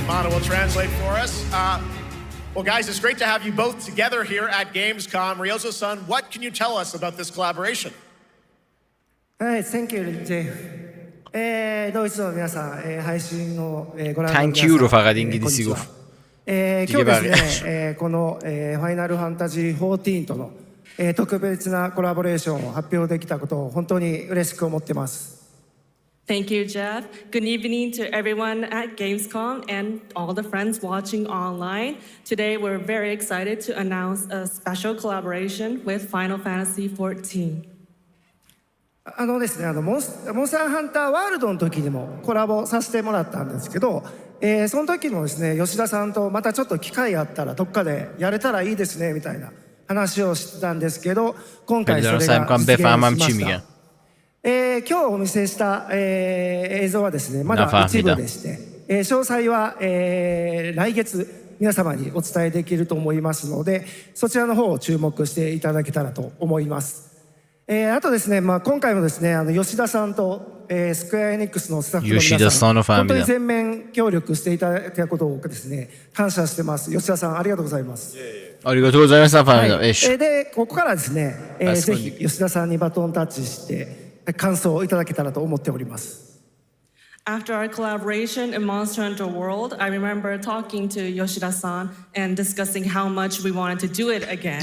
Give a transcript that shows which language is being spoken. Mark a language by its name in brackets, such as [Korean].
[English] Will translate for us. Well, guys, it's great to have you both together here at Gamescom. Ryozo-san, what can you tell us about this collaboration? Thank you, Jay. [Japanese] ドイツの皆さん、配信をご覧の皆さん、 [English] Thank you [Persian] رو فقط انگلیسی گفت. [Japanese] 今日ですね、このファイナルファンタジー14との特別なコラボレーションを発表できたことを本当に嬉しく思ってます。 [English] Thank you, Jeff. Good evening to everyone at Gamescom and all the friends watching online. Today, we're very excited to announce a special collaboration with Final Fantasy XIV. [Japanese] ですね、モンスターハンターワールドの時にもコラボさせてもらったんですけど、その時もですね、吉田さんとまたちょっと機会あったらどっかでやれたらいいですねみたいな話をしてたんですけど、今回それが実現しました。今日お見せした、映像はですねまだ一部でして、詳細は、来月皆様にお伝えできると思いますので、そちらの方を注目していただけたらと思います。あとですね、今回もですね吉田さんと、スクエアエニックスのスタッフの皆さん本当に全面協力していただいたことをですね感謝してます。吉田さんありがとうございます。ありがとうございました。でここからですね、ぜひ吉田さんにバトンタッチして感想をいただけたらと思っております。 [English] After our collaboration in Monster Hunter World, I remember talking to Yoshida-san and discussing how much we wanted to do it again.